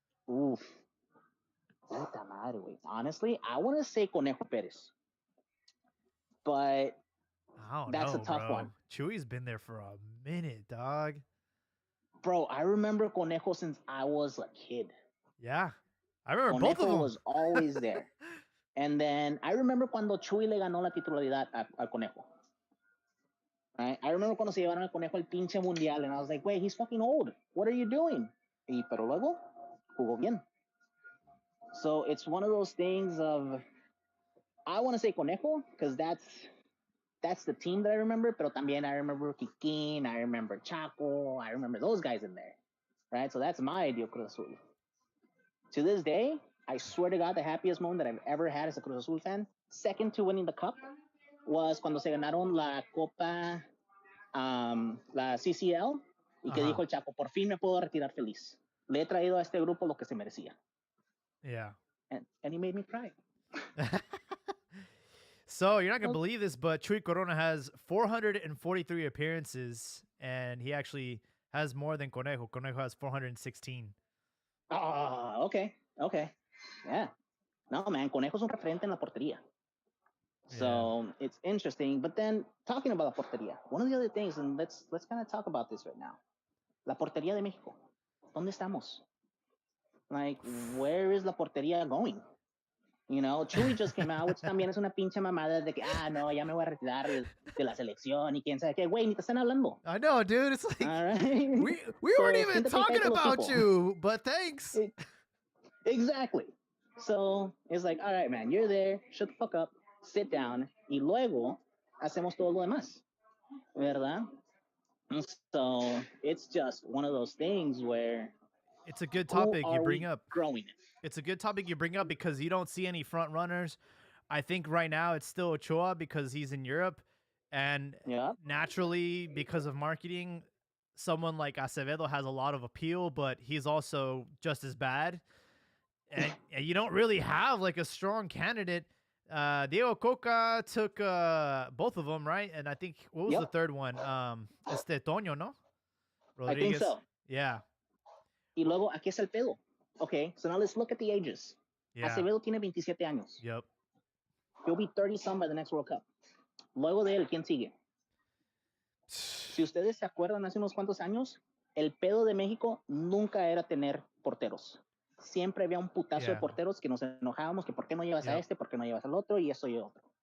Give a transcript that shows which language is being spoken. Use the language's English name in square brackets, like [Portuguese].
[English] Oof. [Spanish] Puta madre, güey. [English] Honestly, I want to say Conejo Perez. But that's a tough one. Chewy's been there for a minute, dog. Bro, I remember Conejo since I was a kid. Yeah. I remember Conejo both of them. was always there. And then I remember [Spanish] cuando Chuy le ganó la titularidad al Conejo. [English] Right? I remember [Spanish] cuando se llevaron al Conejo al pinche mundial, [English] and I was like, wait, he's fucking old. What are you doing? [Spanish] Pero luego, jugó bien. [English] So it's one of those things of, I want to say Conejo, because that's the team that I remember, [Spanish] pero también [English] I remember Kikín, I remember Chaco, I remember those guys in there. Right? So that's my ideal Cruz Azul. To this day, I swear to God, the happiest moment that I've ever had as a Cruz Azul fan, second to winning the cup, was [Spanish] cuando se ganaron la Copa, la CCL, y que dijo el Chapo, por fin me puedo retirar feliz. Le he traído a este grupo lo que se merecía. [English] Yeah. And he made me cry. So you're not going to believe this, but Chuy Corona has 443 appearances, and he actually has more than Conejo. Conejo has 416. Okay. Yeah. No, man, Conejo's [Spanish] un referente en la portería. [English] So it's interesting. But then talking about la portería, one of the other things, and let's kind of talk about this right now. [Spanish] La portería de México. ¿Dónde estamos? [English] Like, where is [Spanish] la portería [English] going? You know, Chuy just came out, which [Spanish] también es una pinche mamada de que, no, ya me voy a retirar de la selección y quién sabe qué. Güey, ni te están hablando. [English] I know, dude. It's like, all right? we weren't even talking about you, but thanks. Exactly. So it's like, all right, man, you're there. Shut the fuck up. Sit down. [Spanish] Y luego hacemos todo lo demás. ¿Verdad? [English] So it's just one of those things where it's a good topic you bring up. Growing it. It's a good topic you bring up because you don't see any front runners. I think right now it's still Ochoa because he's in Europe, and naturally because of marketing, someone like Acevedo has a lot of appeal, but he's also just as bad. And you don't really have like a strong candidate. Diego Coca took both of them, right? And I think what was the third one? Toño, no? Rodriguez. I think so. Yeah. [Spanish] Y luego aquí es el pedo. [English] Okay, so now let's look at the ages. Yeah. [Spanish] Acevedo tiene 27 años. [English] Yep. He'll be 30-some by the next World Cup. [Spanish] Luego de él, ¿quién sigue? Si ustedes se acuerdan, hace unos cuantos años, el pedo de México nunca era tener porteros. Siempre había un putazo de porteros que nos enojábamos que por qué no llevas a este, por qué no llevas al otro, y eso y otro.